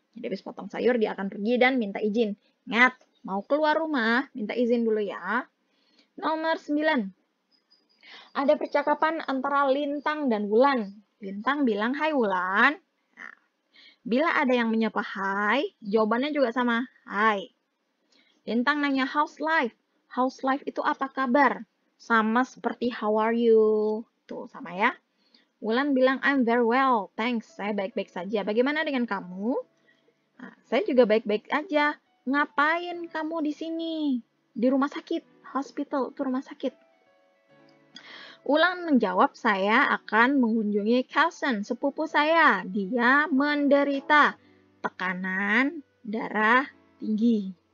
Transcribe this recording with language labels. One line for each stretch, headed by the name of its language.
Indonesian: Jadi habis potong sayur dia akan pergi dan minta izin. Ingat, mau keluar rumah minta izin dulu ya. Nomor 9. Ada percakapan antara Lintang dan Wulan. Lintang bilang, hai Wulan. Nah, bila ada yang menyapa hai, jawabannya juga sama, hai. Lintang nanya,
English: how's life? How's life
Indonesian: itu apa kabar? Sama seperti
English: how are you?
Indonesian: Tuh, sama ya. Wulan bilang,
English: I'm very well, thanks.
Indonesian: Saya baik-baik saja. Bagaimana dengan kamu? Nah, saya juga baik-baik aja. Ngapain kamu di sini? Di rumah sakit. Hospital, itu rumah sakit. Wulan menjawab, saya akan mengunjungi cousin, sepupu saya. Dia menderita tekanan darah tinggi.